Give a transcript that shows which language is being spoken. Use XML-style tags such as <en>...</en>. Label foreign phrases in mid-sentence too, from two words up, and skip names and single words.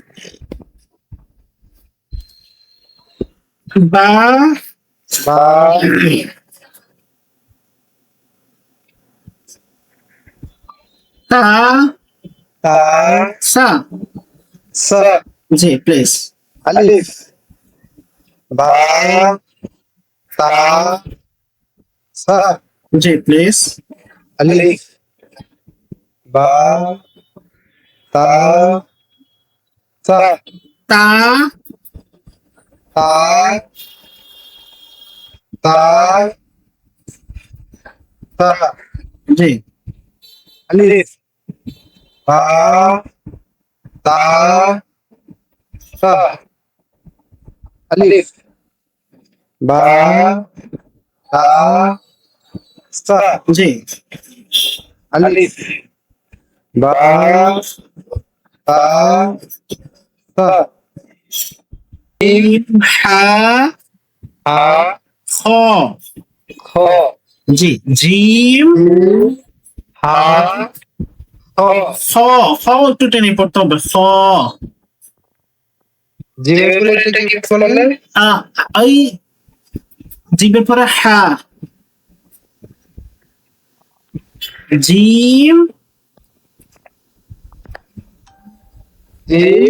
<ar>বা با তা تا সা। سا</ar> <bn>জি প্লিজ।</bn> <ar>ألف با تا سا</ar> <bn>জি প্লিজ।</bn> <ar>ألف با تا سا তা تا تا تا</ar> <bn>জি</bn> <ar>ألف با تا سا ألف با تا سا</ar> <bn>জি</bn> <ar>ألف با تا سا হা ها খ خ</ar> <bn>জি জিম</bn> <ar>ها خ</ar> <bn>খ খ একটু টেনে পড়তে হবে খ। জিমের এটা কি বললেন এই জিমের পরে হা জিম</bn> <ar>জিম</ar>